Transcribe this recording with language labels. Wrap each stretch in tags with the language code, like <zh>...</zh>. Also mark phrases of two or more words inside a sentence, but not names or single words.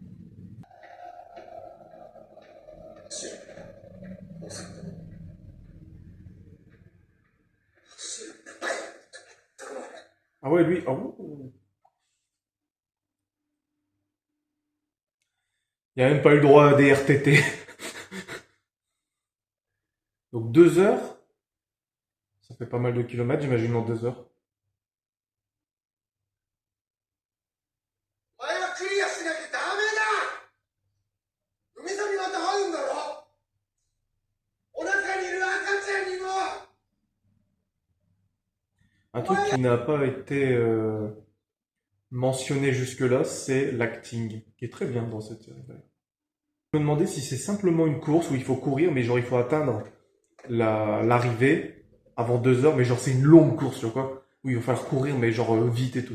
<fr>Ah ouais, lui, ah ouh. Il a même pas eu le droit à des RTT. Donc 2 heures, ça fait pas mal de kilomètres, j'imagine, en 2 heures.</fr> <ja>お前はクリアしなきゃダメだ。海さんにまた会うんだろ。お腹にいる赤ちゃんにも。</ja> <fr>Un truc qui n'a pas été mentionné jusque-là, c'est l'acting, qui est très bien dans cette série. D'ailleurs. Je me demandais si c'est simplement une course où il faut courir, mais genre il faut atteindre l'arrivée avant 2 heures, mais genre c'est une longue course, tu vois quoi, où il va falloir courir, mais genre vite et tout.</fr>